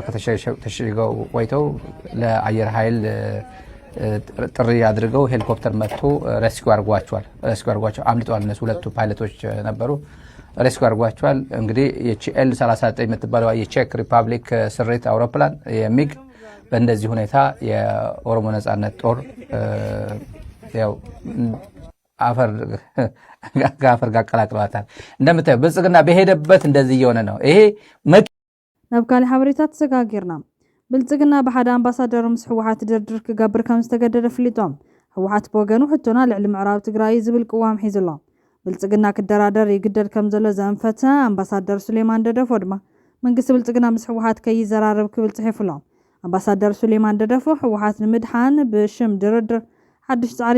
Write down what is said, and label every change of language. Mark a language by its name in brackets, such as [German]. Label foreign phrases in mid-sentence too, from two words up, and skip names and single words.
[Amharic] ተሸሽገው ቆይተው ለአየር ኃይል ጥሪ አድርገው ሄሊኮፕተር መጥቶ ሬስኪው አድርጓቸዋል። አምልጧል። እነሱ ሁለቱ ፓይለቶች ነበሩ። ሬስኪው አድርጓቸዋል። እንግዲህ ኤል39 የምትባለው የቼክ ሪፐብሊክ ስሪት አውሮፕላን የሚግ በእንደዚህ ሁኔታ የኦሮሞ ነጻነት ጦር ያው አፈር ጋር ቀላቅለዋታል። እንደምታየው ብልጽግና በሄደበት እንደዚህ እየሆነ ነው። ይሄ [Tigrinya] ነብካሊ ሓበሬታት ተሰጋጊርና ብልጽግና ብሓደ ኣምባሳደር ምስ ሕወሓት ድርድር ክገብር ከም ዝተገደደ ፍሊጦም ሕወሓት ብወገኑ ሕቶና ልዕሊ ምዕራብ ትግራይ ዝብል ቅዋም ሒዙሎ ብልጽግና ክደራደር ይግደድ ከም ዘሎ ዘንፈተ ኣምባሳደር ሱሌማን ደደፎ ድማ መንግስቲ ብልጽግና ምስ ሕወሓት ከይዘራረብ ክብል ጽሒፉሎም ኣምባሳደር ሱሌማን ደደፎ ሕወሓት ንምድሓን ብሽም ድርድር ሓድሽ ጻዕሪ